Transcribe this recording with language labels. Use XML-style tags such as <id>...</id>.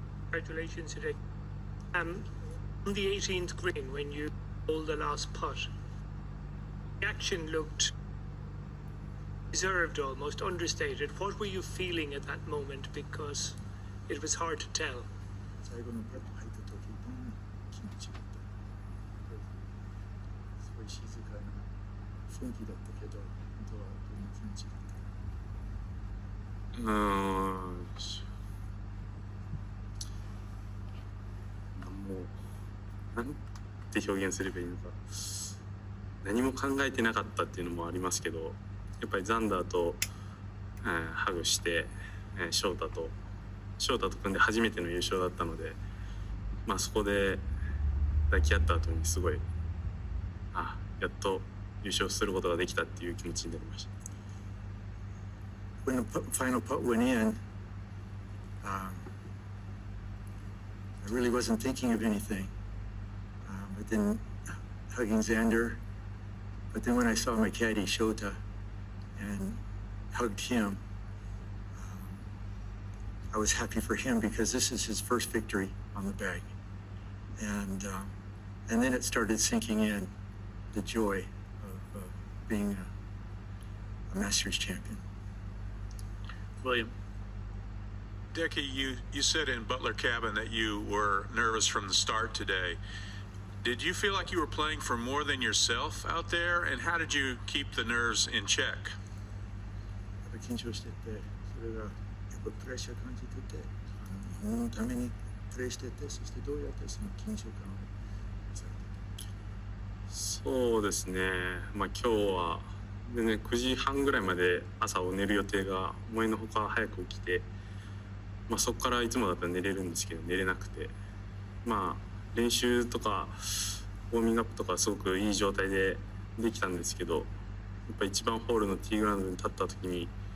<en>Congratulations today. On the 18th green, when you bowled the last putt, the action looked reserved, almost understated. What were you feeling at that moment? Because it was hard to tell.</en> <ja>最後のパット入った時どんな気持ちだった？すごい静かな雰囲気だったけど、本当はどんな気持ちだった？もうなんて表現すればいいのか、何も考えてなかったっていうのもありますけど、やっぱりザンダーと、ハグして、翔太と組んで初めての優勝だったので、そこで抱き合った後にすごいやっと優勝することができたっていう気持ちになりました。</ja> <en>When the final putt went in, I really wasn't thinking of anything. But then hugging Xander, but then when I saw my caddy Shota and hugged him, I was happy for him because this is his first victory on the bag, and then it started sinking in the joy of being a Masters champion. William. Hideki, you said in Butler Cabin that you were nervous from the start today. Did you feel like you were playing for more than yourself out there, and how did you keep the nerves in check?</en> <ja>緊張してて、それがやっぱプレッシャー感じてて、日本のためにプレーしてて、そしてどうやってその緊張感を抑えてた？そうですね、今日はでね、9時半ぐらいまで朝を寝る予定が思いのほか早く起きて、そこからいつもだったら寝れるんですけど寝れなくて、練習とかウォーミングアップとかすごくいい状態でできたんですけど、やっぱ1番ホールのティーグラウンドに立った時に</ja>